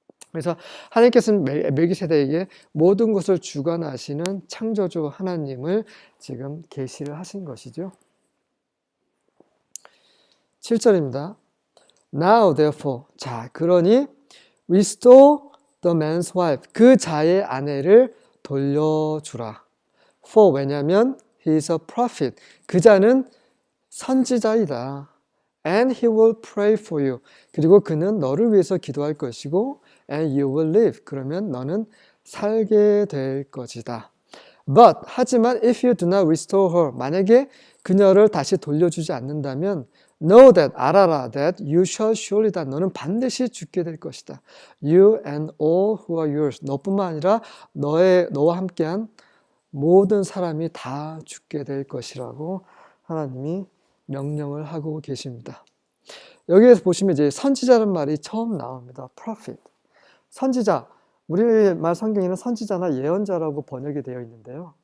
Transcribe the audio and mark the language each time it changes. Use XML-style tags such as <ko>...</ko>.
<ko>그래서 하나님께서는 멜기세덱에게 모든 것을 주관하시는 창조주 하나님을 지금 계시를 하신 것이죠. 7절입니다.</ko> <en>Now therefore, 자 그러니 restore the man's wife,</en> <ko>그 자의 아내를 돌려주라.</ko> <en>For</en> <ko>왜냐면</ko> <en>he is a prophet.</en> <ko>그자는 선지자이다.</ko> <en>And he will pray for you.</en> <ko>그리고 그는 너를 위해서 기도할 것이고</ko> <en>and you will live.</en> <ko>그러면 너는 살게 될 것이다.</ko> <en>But</en> <ko>하지만</ko> <en>if you do not restore her.</en> <ko>만약에 그녀를 다시 돌려주지 않는다면</ko> <en>know that</en> <ko>알아라</ko> <en>that you shall surely die.</en> <ko>너는 반드시 죽게 될 것이다.</ko> <en>You and all who are yours.</en> <ko>너뿐만 아니라 너와 함께한 모든 사람이 다 죽게 될 것이라고 하나님이 명령을 하고 계십니다. 여기에서 보시면 이제 선지자라는 말이 처음 나옵니다. prophet. 선지자. 우리말 성경에는 선지자나 예언자라고 번역이 되어 있는데요.</ko>